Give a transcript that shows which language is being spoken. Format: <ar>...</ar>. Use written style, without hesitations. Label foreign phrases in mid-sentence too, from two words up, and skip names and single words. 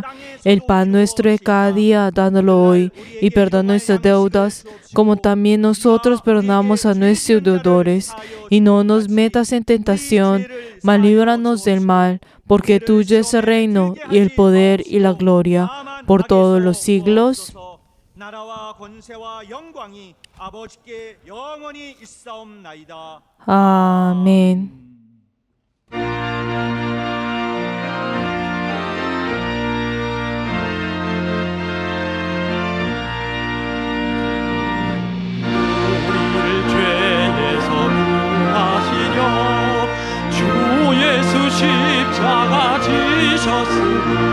<es>El pan nuestro de cada día, dándolo hoy, y perdona nuestras deudas, como también nosotros perdonamos a nuestros deudores. Y no nos metas en tentación, mas líbranos del mal, porque tuyo es el reino, y el poder, y la gloria, por todos los siglos.</es> <ko>나라와 권세와 영광이 아버지께 영원히 있사옵나이다.</ko> <es>Amén.</es> <ko>우리를 죄에서 구하시려 주 예수 십자가 지셨으니</ko>